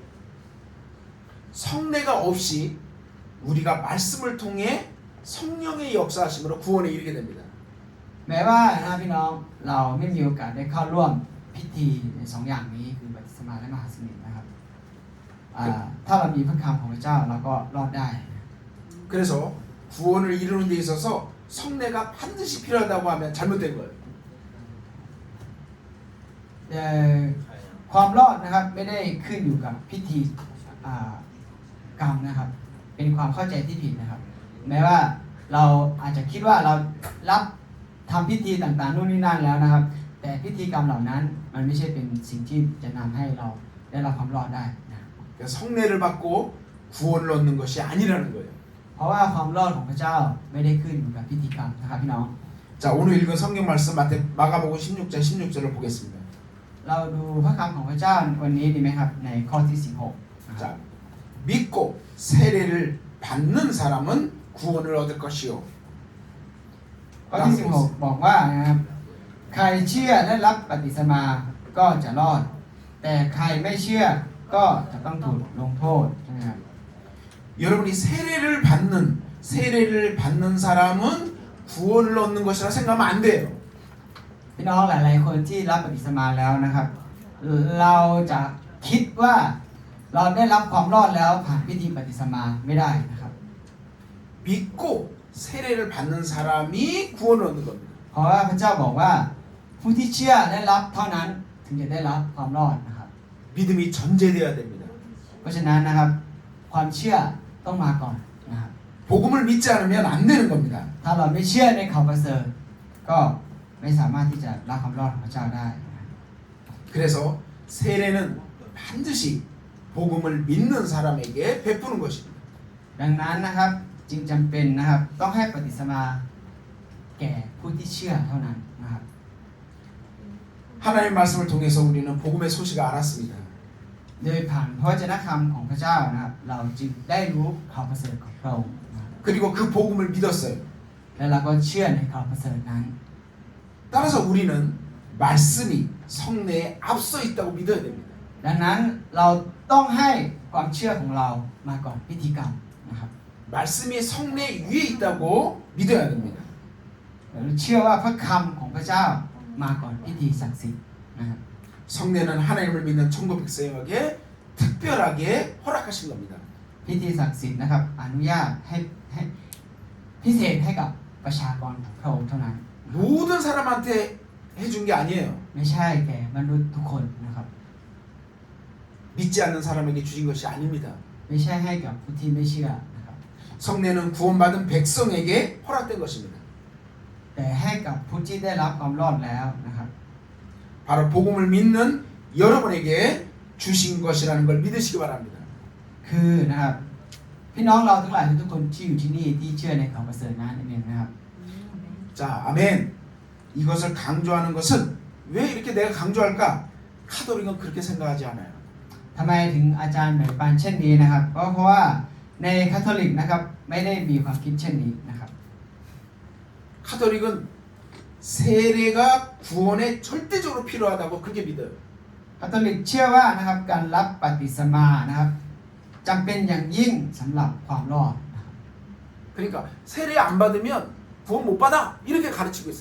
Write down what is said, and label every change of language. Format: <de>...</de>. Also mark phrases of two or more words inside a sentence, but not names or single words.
<ko>성례가 없이 우리가 말씀을 통해 성령의 역사하심으로 구원에 이르게 됩니다.</ko> <th>แม้ว่านะพี่น้องเราไม่มีโอกาสได้เข้าร่วมพิธีในสองอย่างนี้คือปฏิสมาและมหาสนิทนะครับถ้าเรามีพระคำของพระเจ้าเราก็รอดได้</th> <ko>그래서 구원을 이루는 데 있어서 성례가 반드시 필요하다고 하면 잘못된 거예요.</ko> <th>แต่ความรอดนะครับไม่ได้ขึ้นอยู่กับพิธีกรรมนะครับเป็นความเข้าใจที่ผิดนะครับแม้ว่าเราอาจจะคิดว่าเรารับทำพิธีต่างๆนู่นนี่นั่นแล้วนะครับแต่พิธีกรรมเหล่านั้นมันไม่ใช่เป็นสิ่งที่จะนำให้เราได้รับความรอดได้นะ</th> <ko>그러니까 성례를 받고 구원을 얻는 것이 아니라는 거예요.</ko> <th>เพราะว่าความรอดของพระเจ้าไม่ได้ขึ้นอยู่กับพิธีกรรมนะครับพี่น้อง</th> <ko>자, 오늘 읽은 성경 말씀 마가복음 16장 16절을 보겠습니다.</ko> <th>เราดูพระคำของพระเจ้าวันนี้ดีไหมครับในข้อที่16นะครับ</th> <ko>자, 믿고 세례를 받는 사람은 구원을 얻을 것이요.</ko> <th>ข้อที่16บอกว่านะครับใครเชื่อและรับปฏิสมาก็จะรอด แต่ใครไม่เชื่อก็จะต้องถูกลงโทษใช่ไหมครับ</th> <ko>여러분이 세례를 받는 사람은 구원을 얻는 것이라 생각하면 안 돼요.</ko> <th>พี่น้องหลายๆคนที่รับปฏิสมาแล้วนะครับ เราจะคิดว่าเราได้รับความรอดแล้วผ่านพิธีปฏิสมาไม่ได้นะครับ</th> <ko>믿고 세례를 받는 사람이 구원을 얻는 겁니다.</ko> <th>เพราะว่าพระเจ้าบอกว่าผู้ที่เชื่อและรับเท่านั้นถึงจะได้รับความรอดนะครับ</th> <ko>믿음이 전제돼야 됩니다.</ko> <th>เพราะฉะนั้นนะครับความเชื่อต้องมาก่อนนะครับ</th> <ko>복음을 믿지 않으면 안 되는 겁니다.</ko> <th>ถ้าเราไม่เชื่อในข่าวประเสริฐก็ไม่สามารถที่จะรับความรอดของพระเจ้าได้นะครับ</th> <ko>그래서 세례는 반드시 복음을 믿는 사람에게 베푸는 것입니다.</ko> <th>ดังนั้นนะครับจึงจำเป็นนะครับต้องให้ปฏิสมาแก่ผู้ที่เชื่อเท่านั้นนะครับ</th> <ko>하나님 말씀을 통해서 우리는 복음의 소식을 알았습니다.</ko> <th>โดยผ่านพระวจนะคำของพระเจ้านะครับเราจึงได้รู้ข่าวประเสริฐของพระองค์นะครับ</th> <ko>그리고 그 복음을 믿었어요.</ko> <th>และเราก็เชื่อในข่าวประเสริฐนั้น</th> <ko>따라서 우리는 말씀이 성례에 앞서 있다고 믿어야 됩니다.</ko> <th>ดังนั้นเราต้องให้ความเชื่อของเรามาก่อนพิธีกรรมนะครับ</th> <ko>말씀이 성례 위에 있다고 믿어야 됩니다.</ko> <th>เราเชื่อว่าพระคำของพระเจ้ามาก่อนพิธีศักดิ์สิทธิ์นะครับ</th> <ko>성례는 하나님을 믿는 천국 백성에게 특별하게 허락하신 겁니다.</ko> <th>พิธีศักดิ์สิทธิ์นะครับอนุญาตให้พิเศษให้กับประชากรของพระองค์เท่านั้น</th> <ko>모든 사람한테 해준 게 아니에요.</ko> <th>ไม่ใช่แก่มนุษย์ทุกคนนะครับ</th> <ko>믿지 않는 사람에게 주신 것이 아닙니다.</ko> <th>ไม่ใช่ให้กับผู้ที่ไม่เชื่อนะครับ</th> <ko>성례는 구원받은 백성에게 허락된 것입니다.</ko> <th>แต่ให้กับผู้ที่ได้รับความรอดแล้วนะครับ</th> <ko>바로 복음을 믿는 여러분에게 주신 것이라는 걸 믿으시기 바랍니다.</ko> <th>คือนะครับพี่น้องเราทั้งหลายทุกคนที่อยู่ที่นี่ที่เชื่อในข่าวประเสริฐนั้นเองนะครับ</th> <ko>자, 아멘. 이것을 강조하는 것은 왜 이렇게 내가 강조할까? 카톨릭은 그렇게 생각하지 않아요.</ko> <th>ทำไมถึงอาจารย์แบ่งปันเช่นนี้นะครับก็เพราะว่าในคาทอลิกนะครับไม่ได้มีความคิดเช่นนี้นะครับ</th> <ko>카톨릭은 세례가 구원에 절대적으로 필요하다고 그렇게 믿어요.</ko> <th>คาทอลิกเชื่อว่านะครับการรับปฏิสมานะครับจำเป็นอย่างยิ่งสำหรับความรอดนะครับ</th> <ko>그러니까 세례 안 받으면 구원 못 받아 이렇게 가르치고 있어요.</ko>